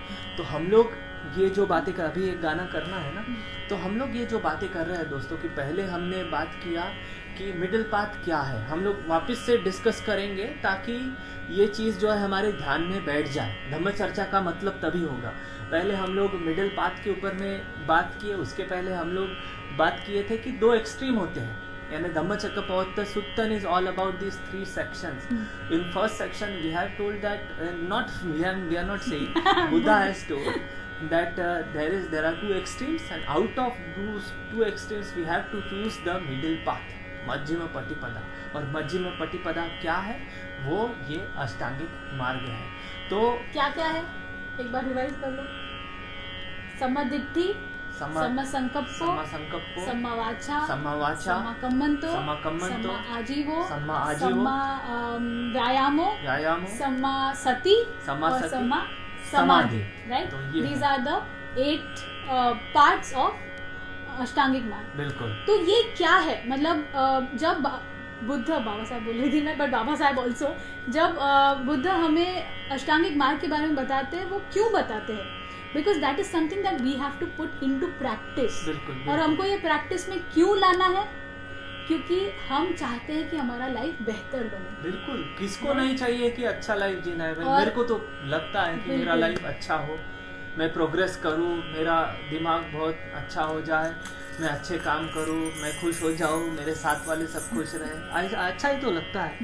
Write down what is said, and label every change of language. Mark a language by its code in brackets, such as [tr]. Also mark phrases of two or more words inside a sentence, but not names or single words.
[hi] तो हम लोग ये जो बातें कर, अभी एक गाना करना है ना, तो हम लोग ये जो बातें कर रहे हैं दोस्तों कि पहले हमने बात किया कि [en] middle path [hi] क्या है, हम लोग वापस से डिस्कस करेंगे ताकि ये चीज़ जो है हमारे ध्यान में बैठ जाए। धम्म चर्चा का मतलब तभी होगा। पहले हम लोग [en] middle path [hi] के ऊपर में बात किए, उसके पहले हम लोग बात किए थे कि दो एक्सट्रीम होते हैं, यानी [pi] धम्मचक्कपवत्त सुत्तन [en] is all about these 3 sections. In first section we have told that we are not saying Buddha has told that there are 2 extremes, and out of those 2 extremes we have to choose the middle path, [pi] मध्यम पटिपदा। [hi] और [pi] मध्यम पटिपदा [hi] क्या है? वो ये अष्टांगिक मार्ग है। तो क्या क्या है, एक बार रिवाइज कर लो। [pi] समदिट्ठि, सम्मासंकप्पो, सम्मावाचा, सम्माकम्मन्तो, सम्माआजीवो, व्यायामो, सम्मासति और सम्मासमाधि। [en] right, these are the 8 parts of [hi] अष्टांगिक मार्ग। बिल्कुल। तो ये क्या है, मतलब जब बुद्ध, बाबा साहब बोल रही थी मैं, बट बाबा साहब ऑल्सो, जब बुद्ध हमें अष्टांगिक मार्ग के बारे में बताते हैं, वो क्यों बताते हैं? [en] because that is something that we have to put in to practice. [hi] और हमको ये प्रैक्टिस में क्यों लाना है? क्योंकि हम चाहते हैं कि हमारा लाइफ बेहतर बने। बिल्कुल, किसको नहीं चाहिए कि अच्छा लाइफ जीना है? मेरे को तो लगता है कि मेरा लाइफ अच्छा हो, मैं प्रोग्रेस करूं, मेरा दिमाग बहुत अच्छा हो जाए, मैं अच्छे काम करूं, मैं खुश हो जाऊं, मेरे साथ वाले सब खुश रहें, अच्छा ही तो लगता है।